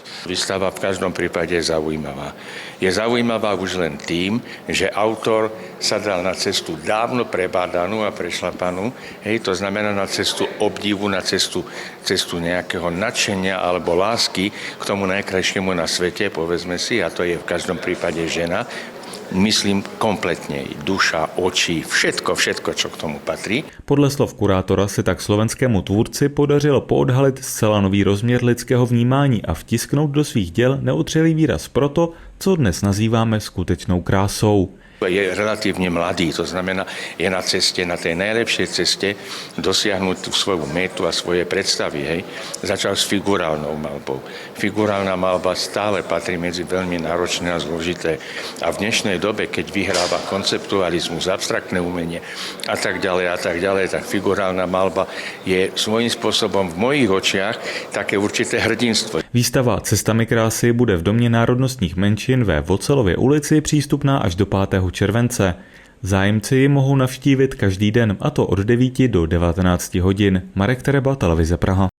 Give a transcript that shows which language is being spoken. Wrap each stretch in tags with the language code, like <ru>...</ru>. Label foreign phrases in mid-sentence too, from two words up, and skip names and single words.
<sk>Výstava v každom prípade je zaujímavá. Je zaujímavá už len tým, že autor sa dal na cestu dávno prebádanú a prešlapanú, to znamená na cestu obdivu, na cestu nejakého nadšenia alebo lásky k tomu najkrajšiemu na svete, povedzme si, a to je v každom prípade žena. Myslím kompletně, duša, oči, všetko, čo k tomu patří.</sk> <cs>Podle slov kurátora se tak slovenskému tvůrci podařilo poodhalit zcela nový rozměr lidského vnímání a vtisknout do svých děl neotřelý výraz pro to, co dnes nazýváme skutečnou krásou.</cs> <sk>Je relatívne mladý, to znamená, je na ceste, na tej najlepšej ceste dosiahnuť tú svoju metu a svoje predstavy. Začal s figurálnou malbou. Figurálna malba stále patrí medzi veľmi náročné a zložité. A v dnešnej dobe, keď vyhráva konceptualizmus, abstraktné umenie a tak ďalej, tak figurálna malba je svojím spôsobom v mojich očiach také určité hrdinstvo.</sk> <cs>Výstava Cestami krásy bude v Domě národnostních menšin ve Vocelově ulici přístupná až do 5. července. Zájemci ji mohou navštívit každý den, a to od 9 do 19 hodin. Marek Tereba, Televize Praha.</cs>